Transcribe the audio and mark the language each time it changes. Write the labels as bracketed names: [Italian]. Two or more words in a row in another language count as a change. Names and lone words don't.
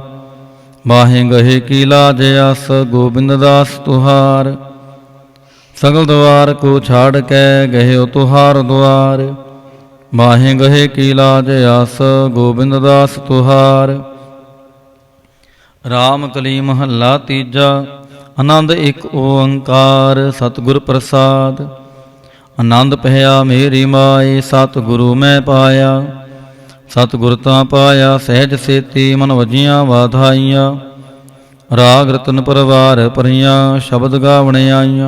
[Braj] बाहें गहे की लाज आस, गोविंद दास तुहार। सगल द्वार को छाड़ कै गहे तुहार द्वार। माहे गहे की लाज आस गोबिंद दास तुहार। [Punjabi] ਰਾਮ ਕਲੀ ਮਹਲਾ ਤੀਜਾ ਆਨੰਦ ਏਕ ਓਂਕਾਰ ਸਤਗੁਰ ਪ੍ਰਸਾਦ। ਆਨੰਦ ਪਹਯਾ ਮੇਰੀ ਮਾਏ ਸਤਗੁਰੂ ਮੈਂ ਪਾਯਾ। ਸਤਗੁਰ ਤਾਂ ਪਾਯਾ ਸਹਜ ਸੇਤੀ ਮਨ ਵਜੀਆਂ ਵਾਧਾਈਆਂ। ਰਾਗ ਰਤਨ ਪਰਵਾਰ ਪਰੀਆਂ ਸ਼ਬਦ ਗਾਵਣ ਆਈਆਂ।